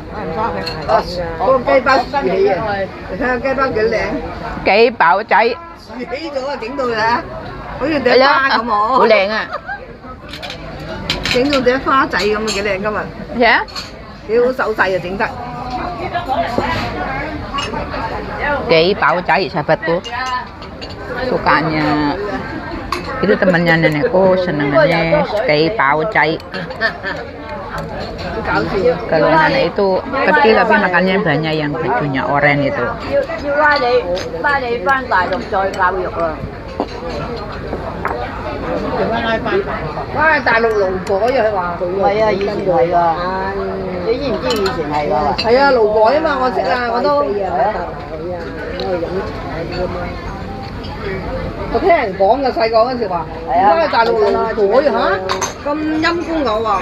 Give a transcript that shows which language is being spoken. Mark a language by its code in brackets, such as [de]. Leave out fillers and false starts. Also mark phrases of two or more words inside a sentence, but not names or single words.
[yue] 嗰個雞包豎起啊！你睇下雞包幾靚。幾飽仔。豎起咗啊！整到啊，好似朵花咁喎。好靚啊！整到朵花仔咁啊，幾靚今日。呀？幾好手勢啊，整得。 [id] Kayak Pak Ucai sahabatku, sukanya itu temannya nenekku, senangannya kayak Pak Ucai. Kalau nenek itu kecil tapi makannya banyak, yang bajunya oranye itu. [yue] 要拉你翻大陸再教育啊！哇！大陸爐改啊，佢話。唔係啊，以前係㗎。你知唔知以前係㗎？係啊，爐改啊嘛，我識啊，我都。我聽人講嘅細個嗰陣時話，而家大陸爐改嚇，咁陰公牛啊！